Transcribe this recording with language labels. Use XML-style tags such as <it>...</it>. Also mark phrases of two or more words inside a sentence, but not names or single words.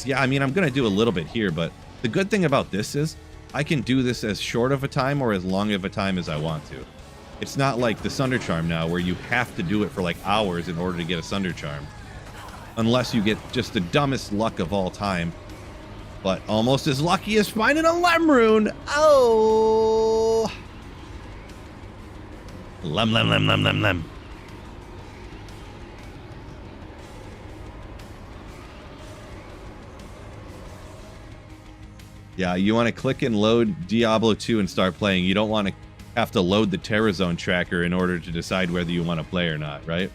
<en>Yeah, I mean, I'm going to do a little bit here, but the good thing about this is I can do this as short of a time or as long of a time as I want to. It's not like the Sunder Charm now where you have to do it for like hours in order to get a Sunder Charm. Unless you get just the dumbest luck of all time. But almost as lucky as finding a Lem Rune. Oh! Lem, lem, lem, lem, lem, lem. Yeah, you want to click and load Diablo 2 and start playing. You don't want to have to load the Terra Zone tracker in order to decide whether you want to play or not, right?</en>